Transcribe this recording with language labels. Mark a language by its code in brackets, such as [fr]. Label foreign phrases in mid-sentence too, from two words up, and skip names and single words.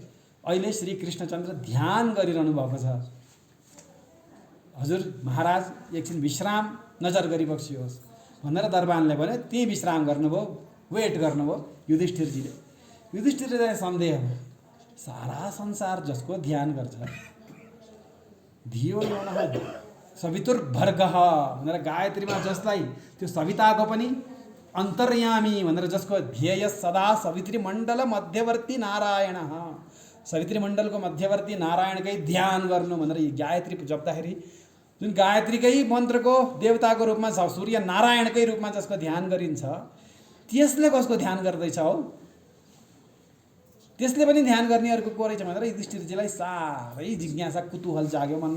[ne] अहिले श्री कृष्णचन्द्र ध्यान गरिरहनु भएको छ, हजुर महाराज एकछिन विश्राम नजर गरिबक्सियोस् भनेर दरबानले भन्यो। त्यही विश्राम गर्नुभयो, वेट गर्नुभयो युधिष्ठिरजीले। युधिष्ठिरले सन्देह भयो, सारा संसार जसको ध्यान गर्छ, [sa] धियो यो नः सवितुर्भर्गः भनेर [ne] गायत्रीमा जसलाई त्यो सविताको पनि अन्तर्यामी भनेर जसको ध्येय सदा [sa] सवित्री मण्डल मध्यवर्ती नारायण, [ne] सवित्री मण्डलको मध्यवर्ती नारायणकै ध्यान गर्नु भनेर गायत्री जप्दाखेरि जुन गायत्रीकै मन्त्रको देवताको रूपमा छ, सूर्य नारायणकै रूपमा जसको ध्यान गरिन्छ, त्यसले कसको ध्यान गर्दैछ हो? त्यसले पनि ध्यान गर्नेहरूको को रहेछ भनेर युधिष्ठिरजीलाई साह्रै जिज्ञासा कुतूहल जाग्यो मनमा।